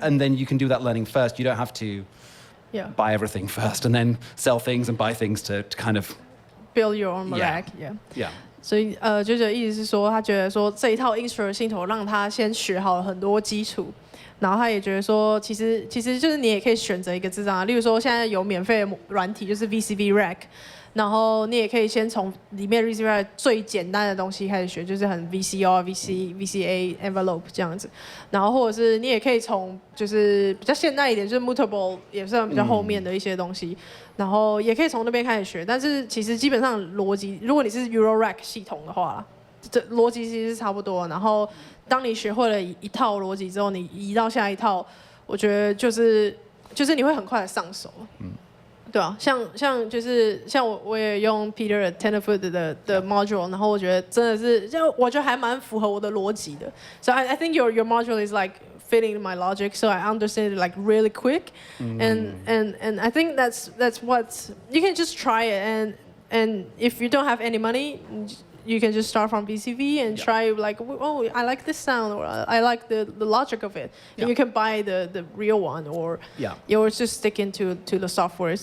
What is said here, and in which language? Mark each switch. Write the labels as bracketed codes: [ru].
[en] And then you can do that learning first. You don't have to buy everything first and then sell things and buy things to kind of build your own rack. Yeah. [zh] 所以JoJo意思是说，他觉得说这一套 INSTRUŌ 系统让他先学好了很多基础。然后他也觉得说，其实就是你也可以选择一个智障啊，例如说现在有免费的软体，就是 VCV Rack， 然后你也可以先从里面 VCV Rack 最简单的东西开始学，就是很 VCA envelope 这样子，然后或者是你也可以从就是比较现代一点，就是 Mutable 也是比较后面的一些东西，然后也可以从那边开始学，但是其实基本上逻辑，如果你是 Euro Rack 系统的话，这逻辑其实是差不多，然后当你学会了一套逻辑之后，你移到下一套，我觉得就是你会很快的上手。对啊，像我也用 Peter 的 Tenderfoot 的 module， 然后我觉得真的是，我觉得还蛮符合我的逻辑的。 [en] So I think your module is like fitting my logic, so I understand it like really quick, and I think that's what you can just try it, and if you don't have any money, you can just start from VCV and try like, oh, I like this sound, or I like the logic of it, and you can buy the real one, or you're just sticking to the software.